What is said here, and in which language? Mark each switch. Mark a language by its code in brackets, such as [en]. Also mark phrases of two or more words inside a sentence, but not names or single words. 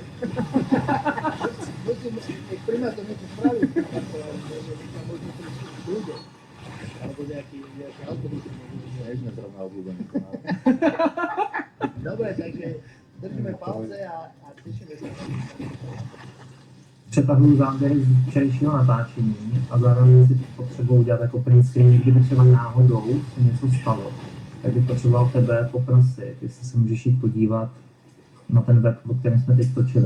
[sk] Musím, nech primátor niečo spraví. Možno prísť ľudia. Alebo nejaký autobus. Nie sme zrovna obľúbení. Dobre, takže držíme palce a tešíme sa. [cs] Přetahuji záběry z včerejšího natáčení a zároveň si potřebuji udělat jako [en] print screen, [cs] kdyby třeba náhodou se něco stalo, tak bych potřeboval tebe poprosit, jestli se můžeš jít podívat na ten web, o kterém jsme teď točili.